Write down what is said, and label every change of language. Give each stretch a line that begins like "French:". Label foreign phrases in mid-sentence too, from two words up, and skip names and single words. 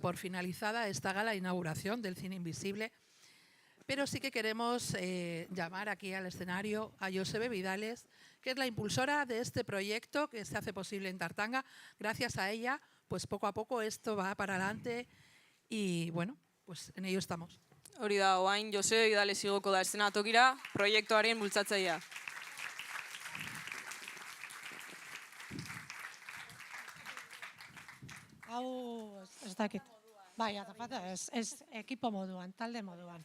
Spanish: por finalizada esta gala de inauguración del Cine Invisible, pero sí que queremos llamar aquí al escenario a Josebe Vidales, que es la impulsora de este proyecto que se hace posible en Tartanga. Gracias a ella, pues poco a poco esto va para adelante y bueno, pues en ello estamos.
Basque: Hori da, oain Jose Idales igoko da eszenatokira, proiektuaren bultzatzailea. Hau, ez dakit. Bai, azafata, ez ekipo moduan, talde moduan.